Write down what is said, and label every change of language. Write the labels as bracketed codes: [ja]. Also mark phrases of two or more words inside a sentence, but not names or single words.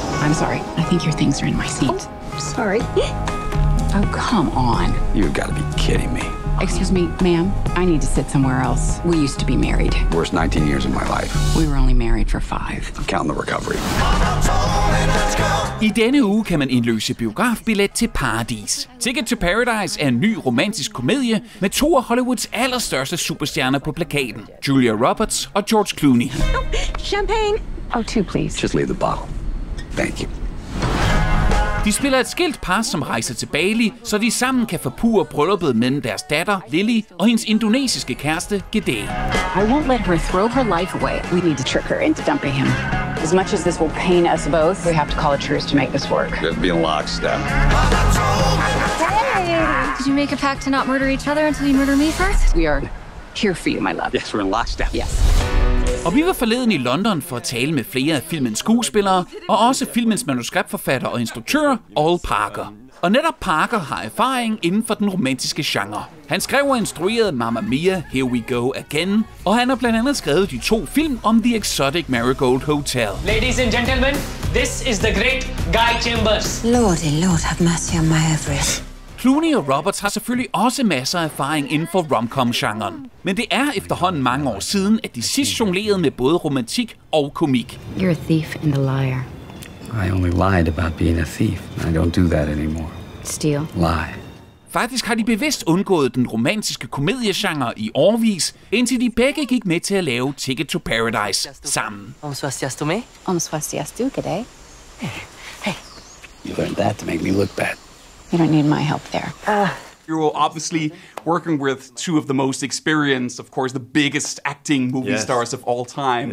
[en] I'm sorry. I think your things are in my seat. Oh, sorry. Oh, come on. You've got to be kidding me. Excuse me, ma'am. I need to sit somewhere else. We used to be married. Worst 19 years of my life. We were only married for 5. I'm counting the recovery. [da] I denne uge kan man indløse biografbillet til Paradis. Ticket to Paradise er en ny romantisk komedie med 2 af Hollywoods allerstørste superstjerner på plakaten. Julia Roberts og George Clooney. [en] Champagne. Oh, 2, please. Just leave the bottle. Thank you. [da] De spiller et skilt par, som rejser til Bali, så de sammen kan forpurre brylluppet mellem deres datter, Lily, og hendes indonesiske kæreste, Gede. [en] I won't let her throw her life away. We need to trick her into dumping him. As much as this will pain us both, we have to call a truce to make this work. We have to be in lockstep. Hey! Did you make a pact to not murder each other until you murder me first? We are here for you, my love. Yes, we're in lockstep. Yes. [da] Og vi var forleden i London for at tale med flere af filmens skuespillere, og også filmens manuskriptforfatter og instruktør, Al Parker. Og netop Parker har erfaring inden for den romantiske genre. Han skrev og instruerede Mamma Mia, Here We Go Again, og han har blandt andet skrevet de 2 film om The Exotic Marigold Hotel. [en] Ladies and gentlemen, this is the great Guy Chambers. Lordy, Lord have mercy on my ovaries. [da] Clooney og Roberts har selvfølgelig også masser af erfaring inden for rom-com-genren. Men det er efterhånden mange år siden, at de sidst jonglerede med både romantik og komik. [en] You're a thief and a liar. I only lied about being a thief. I don't do that anymore. Steal. Lie. [da] Faktisk har de bevidst undgået den romantiske komediegenre i årevis, indtil de begge gik med til at lave Ticket to Paradise sammen. [ban] On swastiasto me? On swastiastu, g'day. [en] Hey. You learned that to make me look bad. You don't need my help there. You're obviously working with 2 of the most experienced, of course, the biggest acting movie stars of all time.